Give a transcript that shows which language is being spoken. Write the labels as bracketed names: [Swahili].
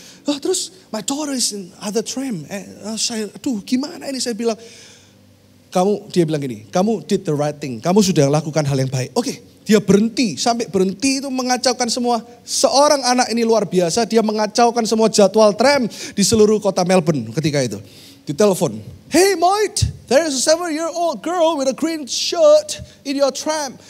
[English] Oh, [Indonesian] terus [English] my daughter is in other tram. [Indonesian] Aduh gimana ini saya bilang. Dia bilang gini, kamu [English] did the right thing, [Indonesian] kamu sudah lakukan hal yang baik. Oke, dia berhenti, sampai berhenti itu mengacaukan semua. Seorang anak ini luar biasa, dia mengacaukan semua jadwal tram di seluruh kota Melbourne ketika itu. Ditelepon, [English] hey mate, there is a 7-year-old girl with a green shirt in your tram.